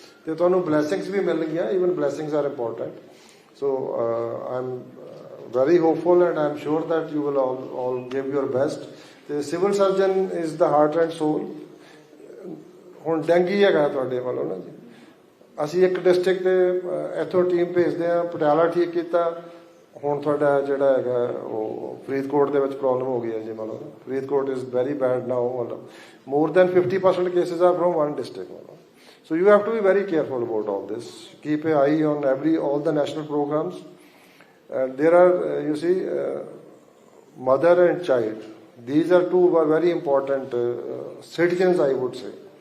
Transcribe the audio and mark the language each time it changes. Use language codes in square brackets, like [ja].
[pa] Te tonu blessings bhi mil gayan, [en] even blessings are important. So I'm very hopeful and I'm sure that you will all give your best. The civil surgeon is the heart and soul. [pa] ਹੁਣ dengue ਹੈਗਾ ਤੁਹਾਡੇ ਵੱਲੋਂ ਨਾ ਜੀ, ਅਸੀਂ ਇੱਕ district ਦੇ ਇੱਥੋਂ ਟੀਮ ਭੇਜਦੇ ਹਾਂ, ਪਟਿਆਲਾ ਠੀਕ ਕੀਤਾ। ਹੁਣ ਤੁਹਾਡਾ ਜਿਹੜਾ ਹੈਗਾ ਉਹ ਫਰੀਦਕੋਟ ਦੇ ਵਿੱਚ ਪ੍ਰੋਬਲਮ ਹੋ ਗਈ ਹੈ ਜੀ। [en] ਮਤਲਬ Faridkot is very bad now. ਮਤਲਬ more than 50% cases are from one district. So you have to be very careful about all this. Keep an eye on all the national programs. There are, you see, mother and child. These are two very important citizens, I would say.